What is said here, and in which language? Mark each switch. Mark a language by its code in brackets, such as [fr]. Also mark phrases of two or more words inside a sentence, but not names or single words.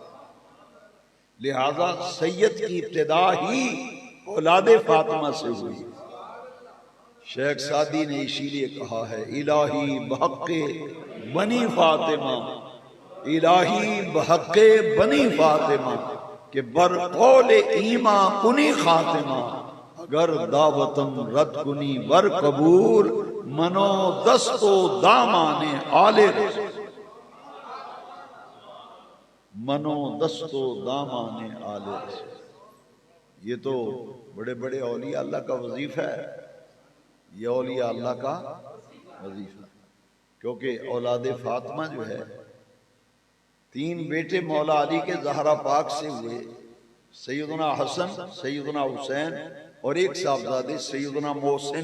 [ur] لہذا سید کی ابتدا ہی اولاد فاطمہ سے ہوئی، شیخ سعدی نے اسی لیے کہا ہے [fa] الہی بحق بنی فاطمہ، الہی بحق بنی فاطمہ کہ بر قول ایماں کنی خاتمہ، اگر دعوتم رد کنی بر قبول منو دست و دامان آل رسول، منو دست و دامان آل رسول۔ [ur] یہ تو بڑے بڑے اولیاء اللہ کا وظیفہ ہے، یہ اولیاء اللہ کا وظیفہ، کیونکہ اولاد فاطمہ جو ہے، 3 بیٹے مولا علی کے زہرا پاک سے ہوئے، سیدنا حسن، سیدنا حسین اور ایک صاحبزادے سیدنا محسن،